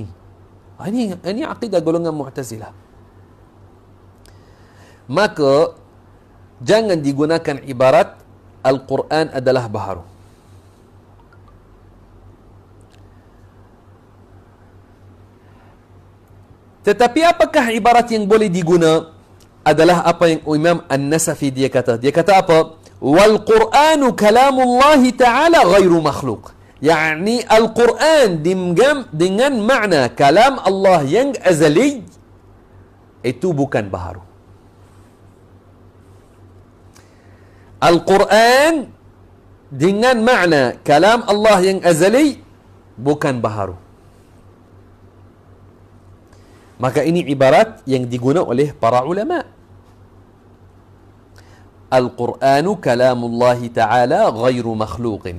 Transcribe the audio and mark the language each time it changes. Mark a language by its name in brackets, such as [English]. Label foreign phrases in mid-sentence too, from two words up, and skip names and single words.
[Malay] Ini akidah golongan Mu'tazilah. Maka jangan digunakan ibarat Al-Quran adalah baharu. Tetapi apakah ibarat yang boleh diguna? Adalah apa yang Imam An-Nasafi dia kata. Dia kata apa? [Arabic] والقرآن كلام الله تعالى غير مخلوق. [Malay] Yani Al-Quran dengan makna kalam Allah yang azali, itu bukan baharu. Al-Quran dengan makna kalam Allah yang azali bukan baharu. Maka ini ibarat yang digunakan oleh para ulama. [Arabic] القرآن كلام الله تعالى غير مخلوق.